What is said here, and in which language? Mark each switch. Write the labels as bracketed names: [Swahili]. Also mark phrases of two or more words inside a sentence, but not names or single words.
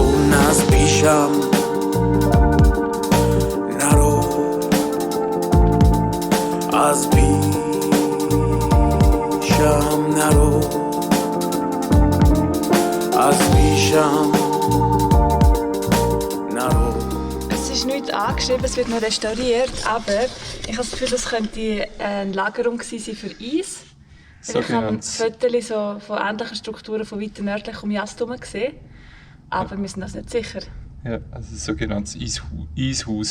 [Persian] نه از پیشم نرو، از پیشم نرو، از پیشم نرو. [German] Es ist nicht angeschrieben, es wird noch restauriert, aber ich habe das Gefühl, das könnte eine Lagerung gewesen sein für Eis. So Ich habe Fotos so von ähnlichen Strukturen von weiter nördlich um Jast herum gesehen, aber wir sind uns nicht sicher. Ja, also ein sogenanntes Eishaus.